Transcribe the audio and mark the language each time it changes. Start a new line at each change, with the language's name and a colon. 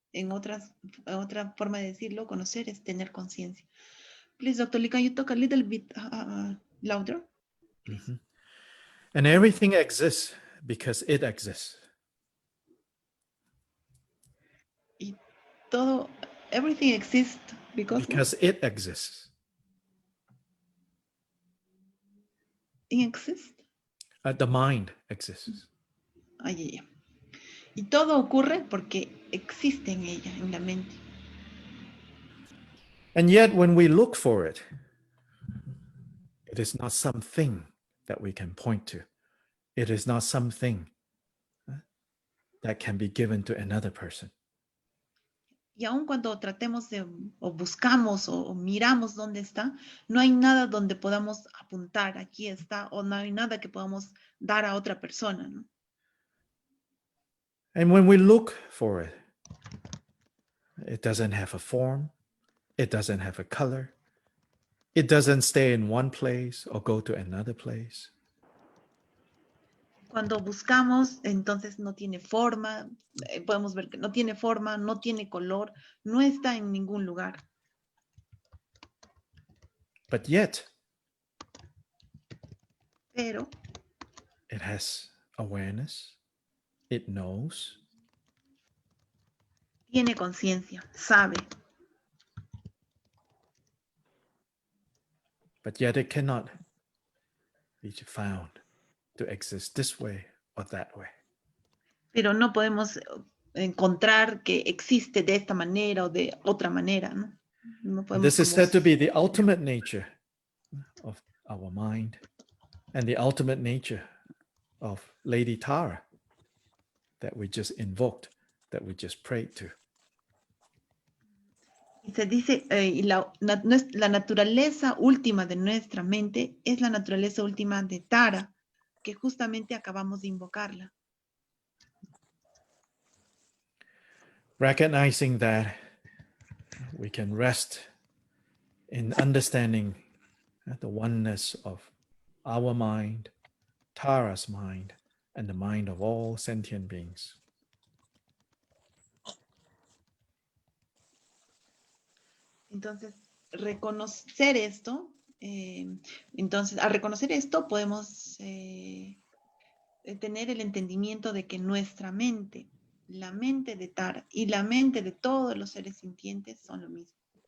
Spanish: Otra forma de decirlo, conocer es tener conciencia.
English: Please, Dr. Lee, can you talk a little bit louder? Please. Mm-hmm. And everything exists because it exists.
Spanish: Y todo,
English: everything exists because it exists. It exists. The mind exists. Ay.
Spanish: Y todo ocurre porque existe en ella, en la mente.
English: And yet when we look for it, it is not something that we can point to. It is not something that can be given to another person.
Spanish: Y aun cuando tratemos de, o buscamos o miramos dónde está, no hay nada donde podamos apuntar, aquí está, o no hay nada que podamos dar a otra persona, ¿no?
English: And when we look for it, it doesn't have a form, it doesn't have a color, it doesn't stay in one place or go to another place.
Spanish: Cuando buscamos, entonces no tiene forma, podemos ver que no tiene forma, no tiene color, no está en ningún lugar.
English: But yet,
Spanish: pero
English: it has awareness, it knows,
Spanish: tiene conciencia, sabe.
English: But yet it cannot be found to exist this way or that way.
Spanish: Pero no podemos encontrar que existe de esta manera o de otra manera, ¿no? No podemos
English: This is said to be the ultimate nature of our mind and the ultimate nature of Lady Tara that we just invoked, that we just prayed to.
Spanish: Y se dice, la naturaleza última de nuestra mente es la naturaleza última de Tara, que justamente acabamos de invocarla.
English: Recognizing that we can rest in understanding the oneness of our mind, Tara's mind, and the mind of all sentient beings.
Spanish: Entonces, reconocer esto, al reconocer esto podemos tener el entendimiento de que nuestra mente, la mente de Tara y la mente de todos los seres sintientes son lo mismo.